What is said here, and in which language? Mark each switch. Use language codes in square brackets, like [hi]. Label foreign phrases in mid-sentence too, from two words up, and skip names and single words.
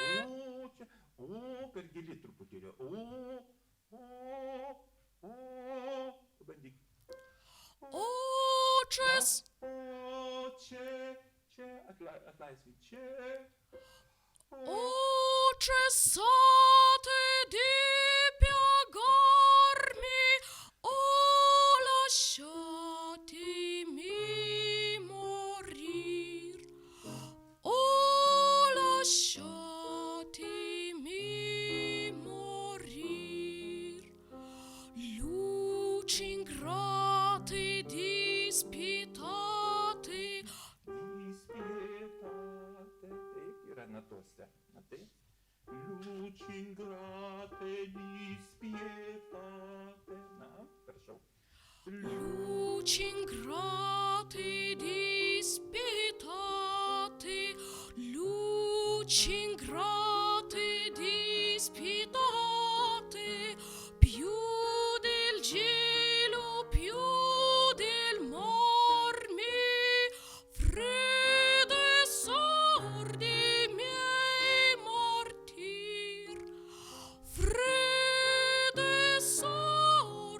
[lt] Per gili truputėlį. Pabandyk. [it] O cess. [lt] Čia, atlaisvink, čia. [it] O cessate di piegarmi, o lasciatemi morir, o lasciatemi morir. Luci ingrate dispietate. [lt] Taip yra natose. Matai? [it] Luci ingrate dispietate. [lt] Na, prašau. [it] Luci ingrate dispietate, luci ingrate dispietate, più del cielo, più del mar mi fredde sordi miei martir, fredde sordi